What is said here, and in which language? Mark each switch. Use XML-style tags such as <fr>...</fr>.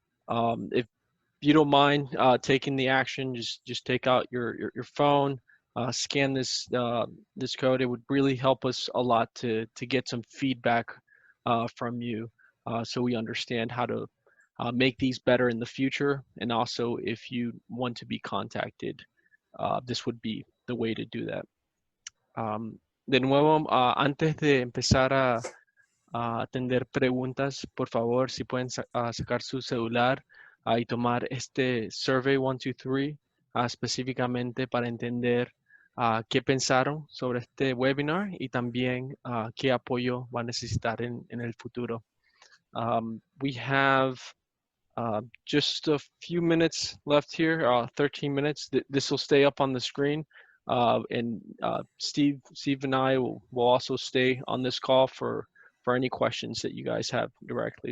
<en>If you don't mind taking the action, just take out your phone, scan this this code. It would really help us a lot to get some feedback from you, so we understand how to make these better in the future. And also, if you want to be contacted, this would be the way to do that.</en> <es>De nuevo, antes de empezar a atender preguntas, por favor, si pueden sacar su celular y tomar este Survey 123 específicamente para entender qué pensaron sobre este webinar y también qué apoyo va a necesitar en el futuro.</es> <en>We have just a few minutes left here, 13 minutes. This will stay up on the screen. And Steve and I will also stay on this call for any questions that you guys have directly.</en>